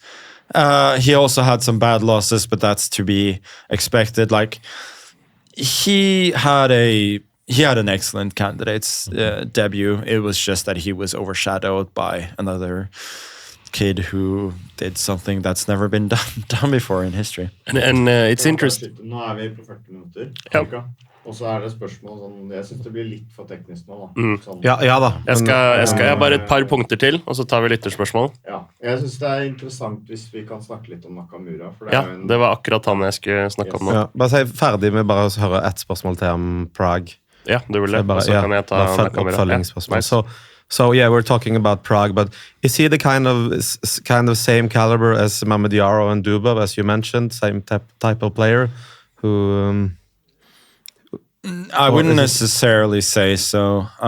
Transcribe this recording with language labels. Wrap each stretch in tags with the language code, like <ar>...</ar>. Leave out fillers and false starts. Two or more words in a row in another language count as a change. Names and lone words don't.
<en>He also had some bad losses, but that's to be expected. Like, he had an excellent candidate's debut. It was just that he was overshadowed by another kid who did something that's never been done before in history. And it's interesting.</en> <no>Nå vi på 40 minutter. Ja. Og så det spørsmål sånn, jeg synes det blir litt for teknisk nå da. Sånn, Ja da. Jeg har bare et par punkter til, og så tar vi lytterspørsmål. Ja, jeg synes det interessant hvis vi kan snakke litt om Nakamura. For det Ja, det var akkurat han jeg skulle snakke om nå. Ja, bare si ferdig med bare å høre ett spørsmål til om Prague. Ja, du vil det. Og så kan jeg ta Nakamura.</no> <en>So yeah, we're talking about Prague, but is he the kind of same caliber as Mamedyarov and Dubov, as you mentioned, same type of player who? I wouldn't necessarily say so.</en>